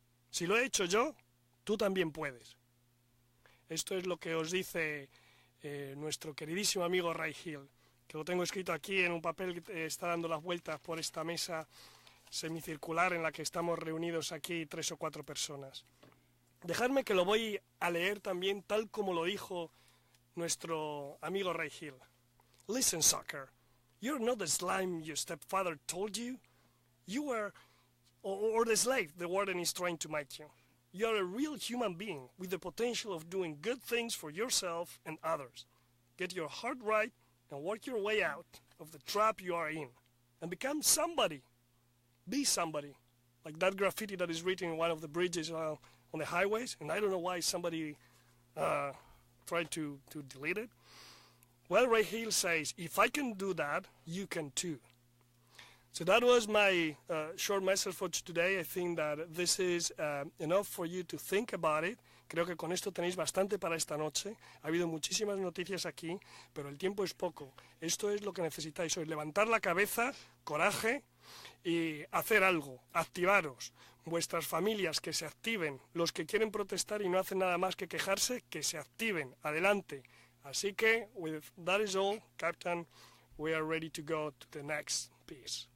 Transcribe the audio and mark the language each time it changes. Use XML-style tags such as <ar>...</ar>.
<es>Si lo he hecho yo, tú también puedes. Esto es lo que os dice nuestro queridísimo amigo Ray Hill, que lo tengo escrito aquí en un papel que está dando las vueltas por esta mesa semicircular en la que estamos reunidos aquí 3 o 4 personas. Dejadme que lo voy a leer también tal como lo dijo nuestro amigo Ray Hill.</es> <en>Listen, sucker, you're not the slime your stepfather told you. You were, or the slave the warden is trying to make you. You are a real human being with the potential of doing good things for yourself and others. Get your heart right and work your way out of the trap you are in. And become somebody. Be somebody. Like that graffiti that is written in one of the bridges on the highways. And I don't know why somebody tried to delete it. Well, Ray Hill says, if I can do that, you can too. So that was my short message for today. I think that this is enough for you to think about it.</en> <es>Creo que con esto tenéis bastante para esta noche. Ha habido muchísimas noticias aquí, pero el tiempo es poco. Esto es lo que necesitáis hoy. Levantar la cabeza, coraje y hacer algo. Activaros. Vuestras familias que se activen. Los que quieren protestar y no hacen nada más que quejarse, que se activen. Adelante. Así que,</es> <en>with that is all, Captain, we are ready to go to the next piece.</en>